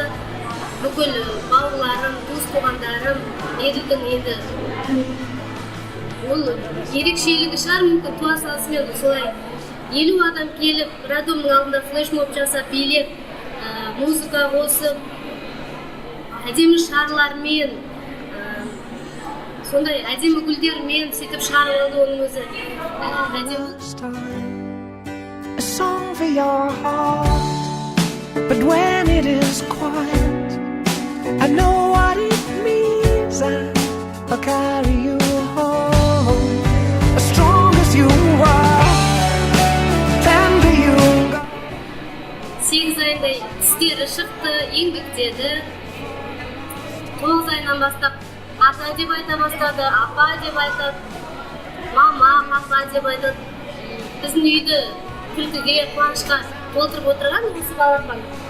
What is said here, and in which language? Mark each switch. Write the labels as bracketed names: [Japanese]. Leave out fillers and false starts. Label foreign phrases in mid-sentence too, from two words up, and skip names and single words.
[Kazakh] Бүкіл бауырларым, туыс-туғандарым, Еділдің енді ол ерекшелігі шығар, мүмкін туа салысымен солай 50 адам келіп, роддомның алдында флешмоб жасап, билеп, музыка қосып, әдемі шарлармен, сондай әдемі гүлдермен сөйтіп шығарып алды оның өзі. [English] A song for your heart, but when it is quiet, I know what it means, and I'll carry you home. As strong as you are, tender you go. [Kazakh] 8 айдай тістері шықты, еңбектеді. 9 айынан бастап ата деп айта бастады, апа деп айтады, мама, папа деп айтады. Біздің үйді күлкіге, қуанышқа толтырып отырған осы балапан.